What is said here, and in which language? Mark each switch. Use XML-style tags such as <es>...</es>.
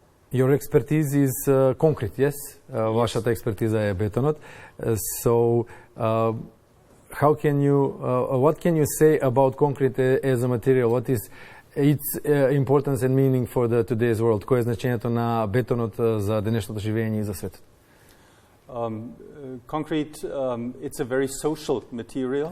<en>Your expertise is concrete, yes?</en> <mk>Вашата експертиза е бетонот.</mk> <en>So, how can you, what can you say about concrete as a material? What is its importance and meaning for today's world?</en> <mk>Кое е значењето на бетонот за денешното живење и за светот?</mk> <en>Concrete, it's a very social material.</en>